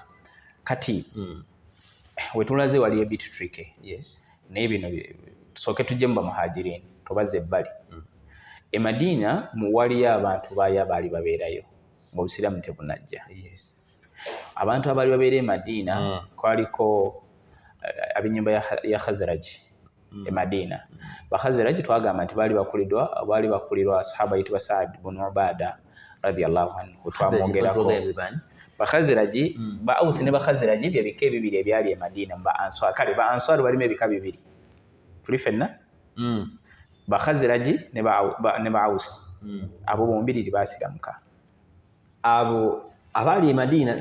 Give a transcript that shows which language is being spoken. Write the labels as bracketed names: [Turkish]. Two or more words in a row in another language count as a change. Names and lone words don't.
[Ganda] kati we tulaze wali ebit tricky naye bino tusooke tujje mu bamuhajirini tubaze ebbali e Madiina waliyo abantu baaya baali babeerayo mu busiraamu tebunajja abantu abaali babeera e Madiina kwaliko ab'ennyumba ya Khazraji e Madiina Bakhazraji twagamba nti baali bakulirwa sahaba yitibwa Saad ibn Ubaada [Arabic] رضي الله عنه [Ganda] twamwongerako Bakhazraji ba Awusi ne Bakhazraji bye bika ebibiri ebyali e Madiina ba Answar kale ba Answar balimu ebika bibiri tuli fenna ba Khazraji ne ba Aus abo bombiriri basiramuka abo abali Madina